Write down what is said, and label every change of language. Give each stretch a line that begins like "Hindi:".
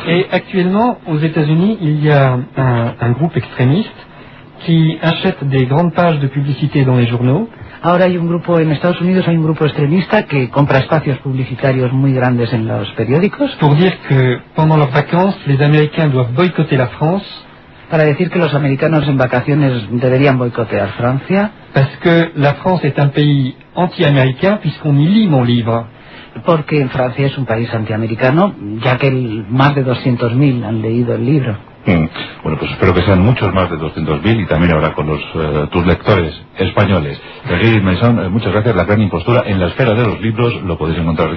French: Et actuellement, aux États-Unis, il y a un groupe extrémiste qui achète des grandes pages de publicité dans les journaux.
Spanish: Ahora hay un grupo en Estados Unidos, hay un grupo extremista que compra espacios publicitarios muy grandes en los periódicos.
French: Pour dire que pendant leurs vacances, les Américains doivent boycotter la France.
Spanish: para decir que los americanos en vacaciones deberían boicotear Francia?
French: Parce que la France est un pays anti-américain puisqu'on y lit mon livre.
Spanish: Porque en Francia es un país antiamericano, ya que más de 200.000 han leído el libro. Bueno, pues espero que sean muchos más de 200.000 y también ahora con los tus lectores españoles. Regis Maison, muchas gracias. La gran impostura en la esfera de los libros lo podéis encontrar.